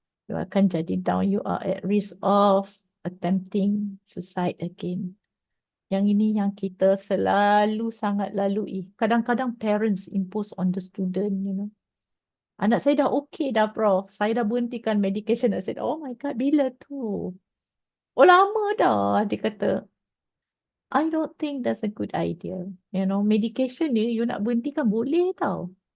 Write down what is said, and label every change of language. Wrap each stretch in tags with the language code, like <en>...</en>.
<en>You</en> <ms>akan jadi</ms> <en>down, you are at risk of attempting suicide again.</en> <ms>Yang ini yang kita selalu sangat lalui. Kadang-kadang</ms> <en>parents impose on the student,</en> <ms>Anak saya dah okay dah, Prof. Saya dah berhentikan medication.</ms> <en>I said, oh my God,</en> <ms>bila tu? Oh, lama dah, dia kata.</ms> <en>I don't think that's a good idea.</en> <ms>Medication ni, you nak berhentikan boleh tau.</ms>